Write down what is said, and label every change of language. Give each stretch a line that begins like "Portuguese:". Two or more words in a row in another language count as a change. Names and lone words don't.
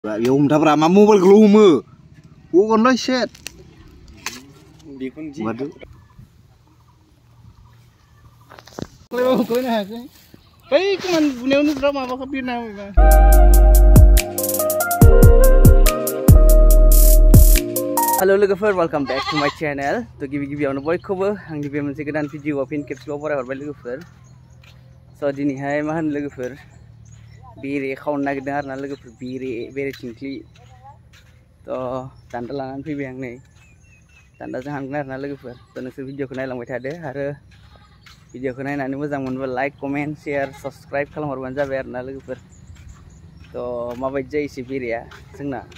Bodo: Yo हमथाब्रा मा मबाइल हमो गगनलाय सेट बेखौनो मादो क्लेबाव खोयनो हायाखै बै कमान बुनायावनो ब्रा माबाखौ बिरना होबाय हेलो लोगोफोर
English: welcome back to my channel
Bodo: तो गिबियावनो बयखौबो आंनि बे मोनसे गोदान भिडिअ फिन खेबसेबाव बरायहरबाय लोगोफोर स' दिनैहाय मा होनो लोगोफोर बेरे खावनो नागिरदों आरोना लोगोफोर बेरे थिंख्लि तो दान्दा लानानै फैबाय आं नै दान्दाजों हानगोन आरोना लोगोफोर तो नोंसोर भिडिअखौ नायलांबाय थादो आरो भिडिअखौ नायनानै मोजां मोनबा
English: like comment share subscribe
Bodo: खालामहरबानो जाबाय आरोना लोगोफोर तो माबायदि जायो एसे बेरेया जोंना